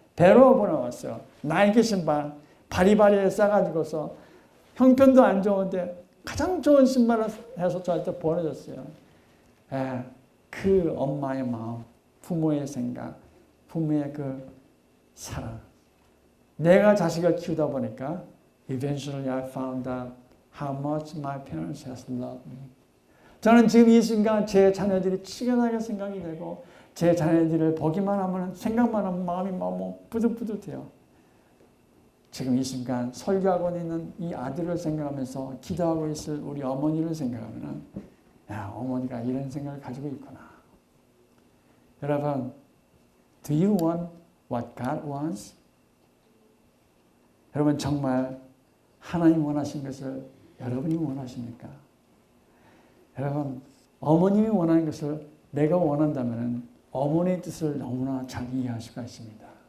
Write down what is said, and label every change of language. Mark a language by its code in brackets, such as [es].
[ko] 배로 보내왔어요. 나이키 신발 바리바리에 싸가지고서 형편도 안 좋은데 가장 좋은 신발을 해서 저한테 보내줬어요. 그 엄마의 마음, 부모의 생각, 부모의 그 사랑. 내가 자식을 키우다 보니까 [en] eventually I found out how much my parents has loved me. [ko] 저는 지금 이 순간 제 자녀들이 치근하게 생각이 되고 제 자녀들을 보기만 하면 생각만 하면 마음이 너무 뿌듯뿌듯해요. 지금 이 순간 설교하고 있는 이 아들을 생각하면서 기도하고 있을 우리 어머니를 생각하면 어머니가 이런 생각을 가지고 있구나. 여러분, [en] do you want what God wants? [ko] 여러분 정말 하나님 원하신 것을 여러분이 원하십니까? 여러분 어머님이 원하는 것을 내가 원한다면 어머니의 뜻을 너무나 잘 이해할 수가 있습니다.